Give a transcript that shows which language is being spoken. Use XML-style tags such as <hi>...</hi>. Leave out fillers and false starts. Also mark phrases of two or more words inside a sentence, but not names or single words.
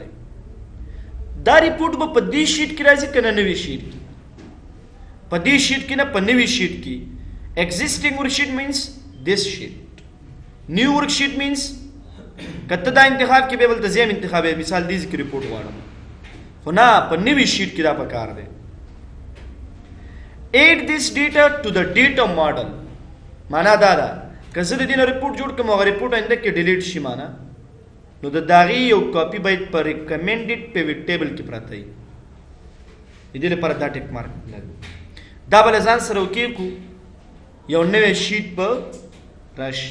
<ps>دا ریپورټ به په دې شیټ کې راځي که نه نوي شیټ کې؟ په دې شیټ کې نه په نوي شیټ کې.</ps> <en>existing work sheet means this sheet. new work sheet means</en> <ps>که ته دا انتخاب کې به بلته زیم انتخاب مثال دې کې ریپورټ غواړم خو نه په نوي شیټ کې دا پکار دی.</ps> <en>add this data to the data model.</en> <ps>معنا دا ده که زه د دې نه ریپورټ جوړ کړم هغه ریپورټ آینده کې ډیلیټ شي معنا نو د داغې یو کاپي باید په</ps> <en>recommended pivot table</en> <ps>کې پراته وي. د دې لپاره دا</ps> <en>tick mark</en> <ps>لرو. دا به له ځان سره وکېږو یو نوی شیټ به راشي.</ps>